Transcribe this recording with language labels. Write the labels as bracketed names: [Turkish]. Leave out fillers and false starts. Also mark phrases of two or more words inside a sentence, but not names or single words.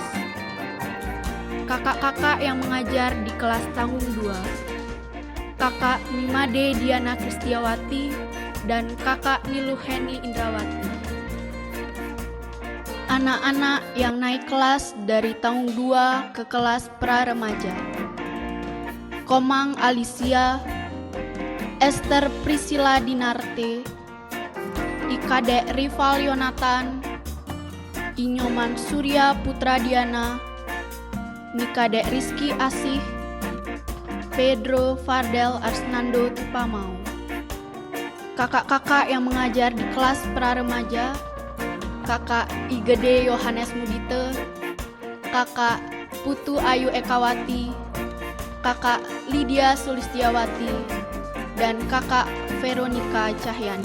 [Indonesian] Kakak-kakak yang mengajar di kelas tanggung 2: Kakak Nimade Diana Kristiawati dan Kakak Niluheni Indrawati. Anak-anak yang naik kelas dari tanggung 2 ke kelas pra-remaja: Komang Alicia, Esther Priscilla Dinarte, Ikadek Rival Yonatan, Inyoman Surya Putra Diana, Nikadek Rizky Asih, Pedro Fardel Arsnando Tupamau. Kakak-kakak yang mengajar di kelas pra-remaja: Kakak Igede Yohanes Mudite, Kakak Putu Ayu Ekawati, Kakak Lydia Sulistiawati, dan Kakak Veronica Cahyani.